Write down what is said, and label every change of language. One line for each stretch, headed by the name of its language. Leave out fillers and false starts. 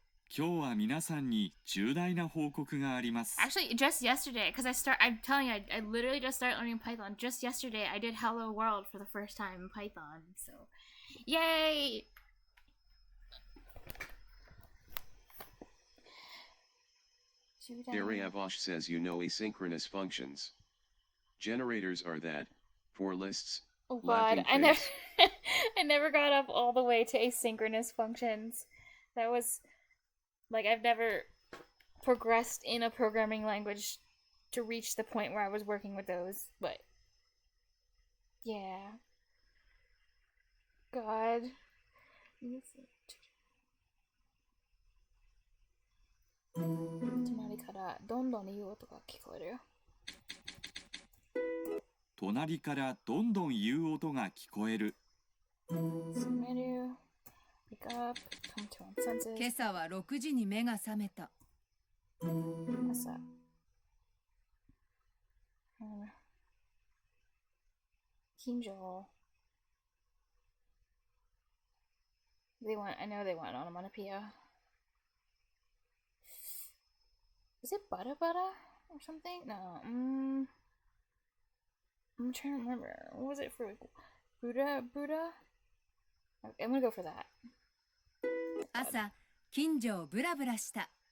Japanese: 今日は皆さんに重大な報告があります。
English: Actually, just yesterday, because I'm telling you, I literally just started learning Python. Just yesterday, I did Hello World for the first time in Python. So, yay! Daryavosh says you know asynchronous functions. Generators are that, for lists. Oh god, I never got up all the way to asynchronous functions. That was, like, I've never progressed in a programming language to reach the point where I was working with those, but yeah. God.
Japanese: 隣からどんどん言う音が聞こえるよ。隣からどんどん言う音が聞こえる。
English: Submenu, wake up, come to one's senses.
Japanese: 今朝は6時に目が覚めた。朝。近所。
English: I know they want onomatopoeia. Is it butter butter or something? No. I'm trying to remember. What was it for? Buddha? Okay, I'm gonna go for that.
Japanese: 朝、近所をブラブラした。